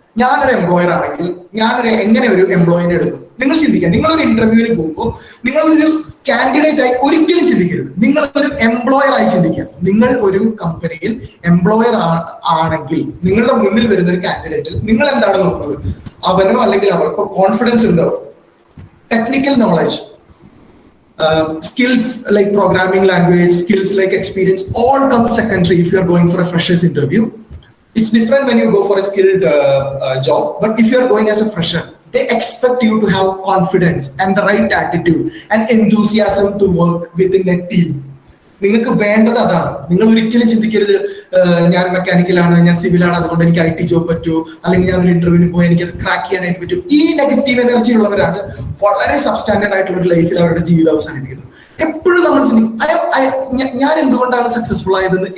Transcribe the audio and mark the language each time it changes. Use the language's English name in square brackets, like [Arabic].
[Malayalam] ഞാനൊരു എംപ്ലോയർ ആണെങ്കിൽ എങ്ങനെ ഒരു എംപ്ലോയിനെ എടുക്കും? നിങ്ങൾ ചിന്തിക്കുക. നിങ്ങളൊരു ഇന്റർവ്യൂവിന് പോകുമ്പോൾ നിങ്ങളൊരു കാൻഡിഡേറ്റ് ആയി ഒരിക്കലും ചിന്തിക്കരുത്, നിങ്ങളൊരു എംപ്ലോയർ ആയി ചിന്തിക്കുക. നിങ്ങൾ ഒരു കമ്പനിയിൽ എംപ്ലോയർ ആണെങ്കിൽ നിങ്ങളുടെ മുന്നിൽ വരുന്ന ഒരു കാൻഡിഡേറ്റിൽ നിങ്ങൾ എന്താണ് നോക്കുന്നത്? അവനോ അല്ലെങ്കിൽ അവൾക്കോ കോൺഫിഡൻസ് ഉണ്ടോ, technical knowledge, [English] skills like programming language, skills like experience, all come secondary if you are going for a freshers interview. It's different when you go for a skilled job, but if you are going as a fresher, they expect you to have confidence and the right attitude and enthusiasm to work within a team. [Malayalam] നിങ്ങൾക്ക് വേണ്ടത് അതാണ്. നിങ്ങൾ ഒരിക്കലും ചിന്തിക്കരുത് ഞാൻ മെക്കാനിക്കലാണ്, ഞാൻ സിവിലാണ്, അതുകൊണ്ട് എനിക്ക് IT ജോബ് പറ്റൂ, അല്ലെങ്കിൽ ഞാൻ ഒരു ഇന്റർവ്യൂവിന് പോയി എനിക്ക് അത് ക്രാക്ക് ചെയ്യാനായിട്ട് പറ്റും. ഈ നെഗറ്റീവ് എനർജി ഉള്ളവരാണ് വളരെ സബ്സ്റ്റാൻഡേർഡ് ആയിട്ടുള്ള ഒരു ലൈഫിൽ അവരുടെ ജീവിതം അവസാനിപ്പിക്കുന്നത്. എപ്പോഴും നമ്മൾ ചിന്തിക്കും ഞാൻ എന്തുകൊണ്ടാണ് സക്സസ്ഫുൾ ആയതെന്ന്.